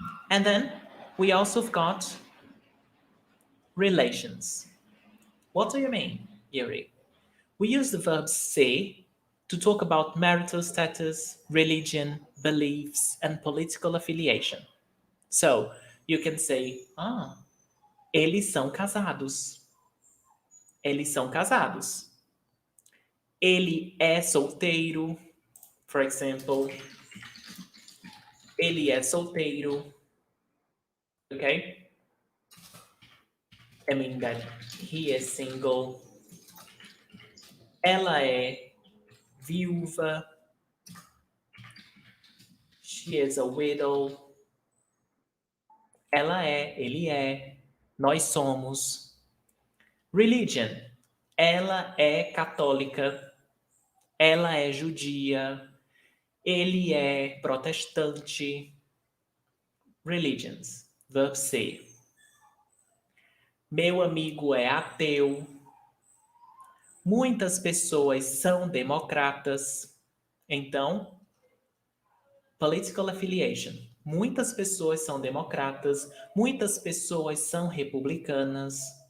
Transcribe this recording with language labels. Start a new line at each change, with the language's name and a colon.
English: And then we also have got relations. What do you mean, Yuri? We use the verb ser to talk about marital status, religion, beliefs, and political affiliation. So you can say,
Portuguese: eles são casados. Eles são casados. Ele é solteiro.
English: For example,
Portuguese: ele é solteiro.
English: Okay? I mean that he is single.
Portuguese: Ela é viúva.
English: She is a widow.
Portuguese: Ela é, ele é, nós somos. Religion. Ela é católica. Ela é judia. Ele é protestante. Religions. Verb ser. Meu amigo é ateu. Muitas pessoas são democratas. Então,
English: political affiliation.
Portuguese: Muitas pessoas são democratas. Muitas pessoas são republicanas.